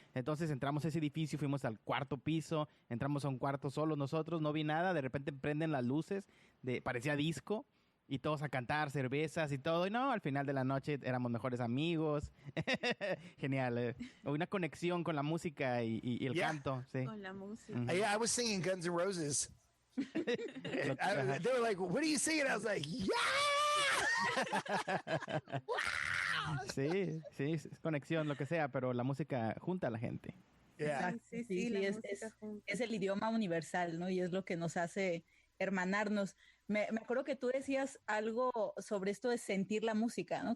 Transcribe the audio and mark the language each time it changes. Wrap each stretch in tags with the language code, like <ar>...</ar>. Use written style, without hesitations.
<es>Entonces entramos a ese edificio, fuimos al 4º piso, entramos a un cuarto solos nosotros, no vi nada, de repente prenden las luces, parecía disco, y todos a cantar, cervezas y todo. Y no, al final de la noche éramos mejores amigos. Genial. Una conexión con la música y el canto. Sí. Con la música. Mm-hmm.</es> <en>I was singing Guns N' Roses. They were like, what are you singing? I was like, yeah!</en> <es>Sí, es conexión, lo que sea, pero la música junta a la gente.</es> <en>Yeah.</en> <es>Sí, es el idioma universal, ¿no? Y es lo que nos hace hermanarnos. Me acuerdo que tú decías algo sobre esto de sentir la música, ¿no?</es>